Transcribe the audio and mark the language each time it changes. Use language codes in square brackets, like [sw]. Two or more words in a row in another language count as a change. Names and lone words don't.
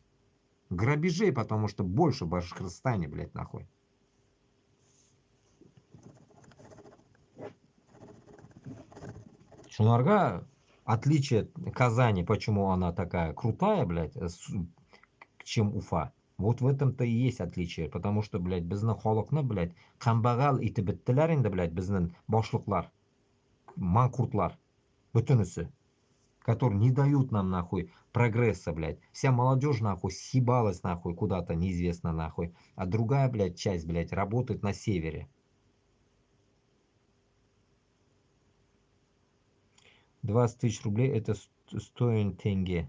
[ru] Грабежей, потому что больше в Башкортостане, блядь, нахуй. Шунарга, отличие Казани, почему она такая крутая, блядь, чем Уфа. Вот в этом-то и есть отличие, потому что, блядь, [tt] безнең халыкны, блядь, камбагал итеп беттеләр инде, блядь, безнең башлыклар, манкуртлар, бөтенесе, [ru] которые не дают нам, нахуй, прогресса, блядь. Вся молодежь, нахуй, съебалась, нахуй, куда-то, неизвестно, нахуй. А другая, блядь, часть, блядь, работает на севере. 20 тысяч рублей это 100 тенге.